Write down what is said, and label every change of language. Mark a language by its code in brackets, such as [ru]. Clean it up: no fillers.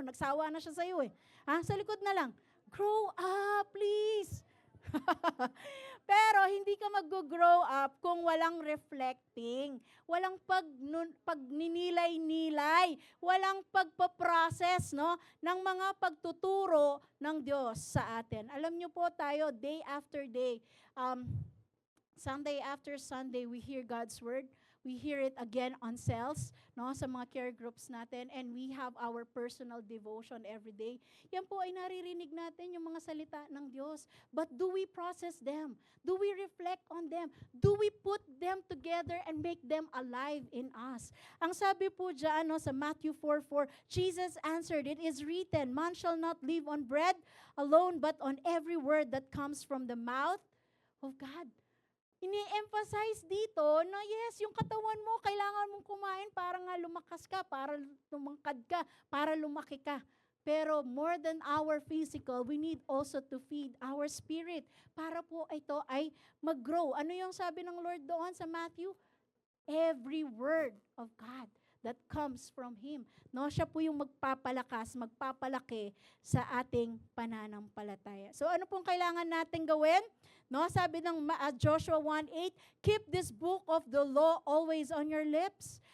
[tl] Nagsawa na siya sa iyo eh. Sa likod na lang. [en] Grow up, please. [tl] Pero hindi ka mag-grow up kung walang reflecting, walang pagninilay-nilay, walang pagpaprocess ng mga pagtuturo ng Diyos sa atin. Alam niyo po tayo, [en] day after day, Sunday after Sunday, we hear God's Word. We hear it again on cells, [tl] sa mga care groups natin, [en] and we have our personal devotion every day. [tl] Yan po ay naririnig natin yung mga salita ng Diyos. [en] But do we process them? Do we reflect on them? Do we put them together and make them alive in us? [tl] Ang sabi po dyan sa [en] Matthew 4:4, Jesus answered, "It is written, man shall not live on bread alone, but on every word that comes from the mouth of God." [tl] Ini-emphasize dito na yes, yung katawan mo, kailangan mong kumain para nga lumakas ka, para lumangkad ka, para lumaki ka. [en] Pero more than our physical, we need also to feed our spirit [tl] para po ito ay mag-grow. Ano yung sabi ng Lord doon sa Matthew? [en] Every word of God that comes from Him. [tl] Siya po yung magpapalakas, magpapalaki sa ating pananampalataya. [en] So [tl] ano pong kailangan natin gawin? Sabi ng [en] Joshua 1:8, keep this book of the law always on your lips.